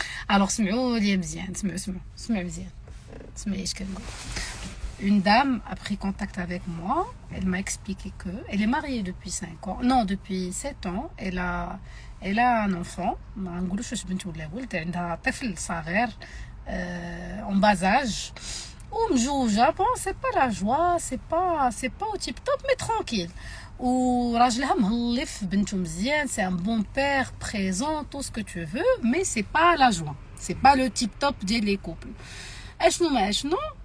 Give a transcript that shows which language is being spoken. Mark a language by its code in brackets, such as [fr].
[ar] Alors سمعوا لي مزيان سمعوا مزيان اسمعي ايش كنقول. [fr] Une dame a pris contact avec moi. Elle m'a expliqué que elle est mariée depuis 5 ans. Non, depuis 7 ans. Elle a un enfant. [ar] ما نقولوش واش بنت ولا ولد. عندها طفل صغير [fr] en bas âge. [ar] ومجوجة. [fr] Bon, c'est pas la joie, c'est pas au tip top, mais tranquille. [ar] وراجلها مهلف بنته مزيان. [fr] C'est un bon père, présent, tout ce que tu veux, mais c'est pas la joie. C'est pas le tip top ديال les couples. [ar] اشنو ما اشنو.